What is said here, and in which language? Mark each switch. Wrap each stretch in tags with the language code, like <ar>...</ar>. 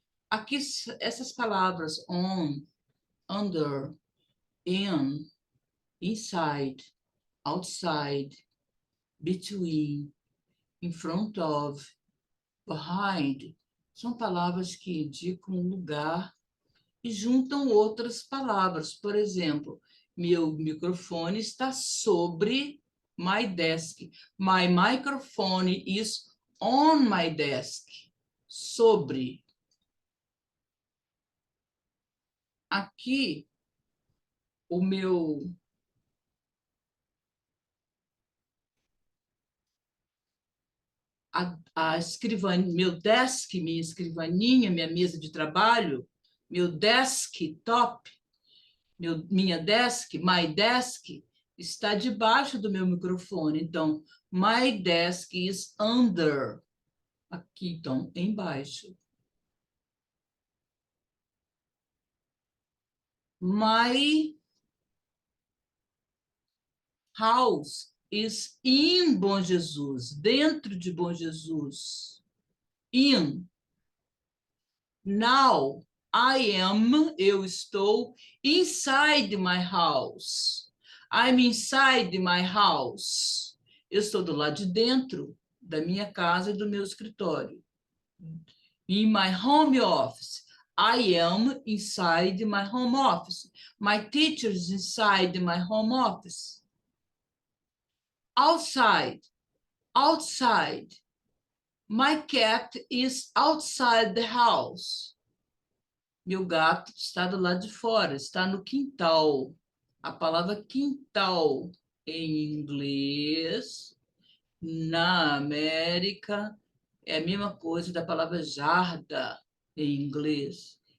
<pt>Aqui, essas palavras on, under, in, inside, outside, between, in front of, behind, são palavras que indicam um lugar e juntam outras palavras. Por exemplo, meu microfone está sobre my desk.</pt> <en>My microphone is on my desk.</en> <pt>Sobre. Aqui, o meu a escrivaninha, meu desk, minha escrivaninha, minha mesa de trabalho, meu desktop, minha desk, my desk, está debaixo do meu microfone.</pt> <en>Então, my desk is under.</en> <pt>Aqui, então, embaixo.</pt> <en>My house is in Bom Jesus,</en> <pt>dentro de Bom Jesus.</pt> <en>In. Now, I am,</en> <pt>eu estou,</pt> <en>inside my house. I'm inside my house.</en> <pt>Eu estou do lado de dentro da minha casa e do meu escritório.</pt> <en>In my home office. I am inside my home office. My teacher is inside my home office. Outside. Outside. My cat is outside the house.</en> <pt>Meu gato está do lado de fora, está no quintal. A palavra quintal em inglês, na América, é a mesma coisa da palavra jarda em inglês.</pt>